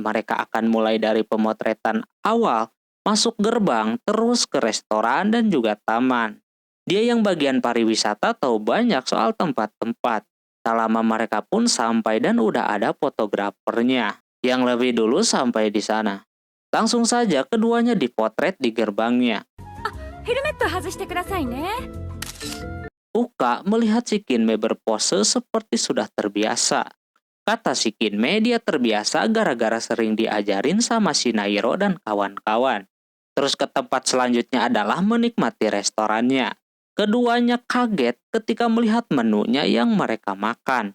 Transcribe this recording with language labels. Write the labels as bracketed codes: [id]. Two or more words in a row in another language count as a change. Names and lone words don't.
[id] Mereka akan mulai dari pemotretan awal, masuk gerbang, terus ke restoran dan juga taman. Dia yang bagian pariwisata tahu banyak soal tempat-tempat. Tak lama mereka pun sampai dan udah ada fotografernya yang lebih dulu sampai di sana. Langsung saja keduanya dipotret di gerbangnya. [ja] ヘルメット外してくださいね。 [id] Uka melihat si Kinme berpose seperti sudah terbiasa. Kata si Kinme dia terbiasa gara-gara sering diajarin sama si Nairo dan kawan-kawan. Terus ke tempat selanjutnya adalah menikmati restorannya. Keduanya kaget ketika melihat menunya yang mereka makan.